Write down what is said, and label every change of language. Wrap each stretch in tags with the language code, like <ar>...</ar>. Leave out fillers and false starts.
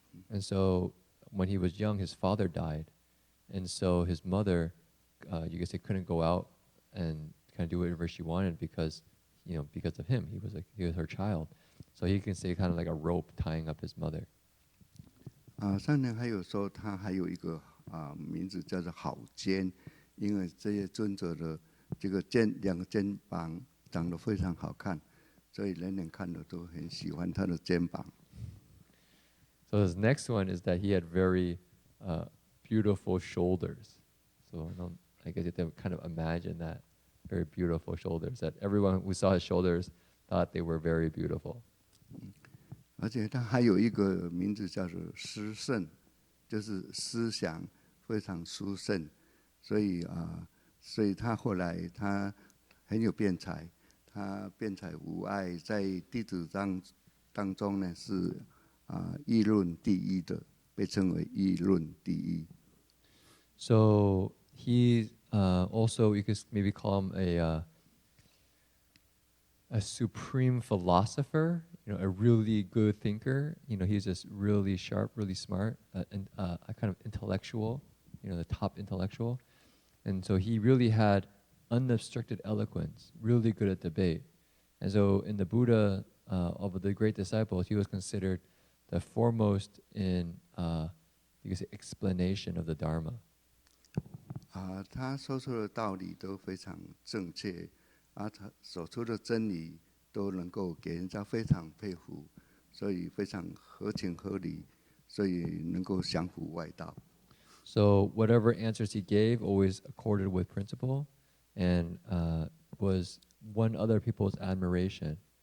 <en>And so when he was young, his father died, and so his mother, you could say, couldn't go out and kind of do whatever she wanted because of him. He was her child. So he can say kind of like a rope tying up his mother.</en> <zh>上人还有说他还有一个名字叫做好肩，因为这些尊者的这个两个肩膀长得非常好看，所以人人看了都很喜欢他的肩膀。</zh> <en>So his next one is that he had very beautiful shoulders. So I guess you have to kind of imagine that, very beautiful shoulders, that everyone who saw his shoulders thought they were very beautiful.</en> <zh>而且他还有一个名字叫做思圣，就是思想非常殊胜，所以他后来他很有辩才，他辩才无碍，在弟子当中呢是议论第一的，被称为议论第一。</zh> <en>So he also, you could maybe call him a supreme philosopher, a really good thinker. He's just really sharp, really smart, and a kind of intellectual, the top intellectual. And so he really had unobstructed eloquence, really good at debate. And so in the Buddha of the great disciples, he was considered the foremost in, you could say, explanation of the Dharma.</en> <zh>他说出的道理都非常正确，他所说的真理都能够给人家非常佩服，所以非常合情合理，所以能够降服外道。</zh> <en>So whatever answers he gave always accorded with principle and was won other people's admiration.</en>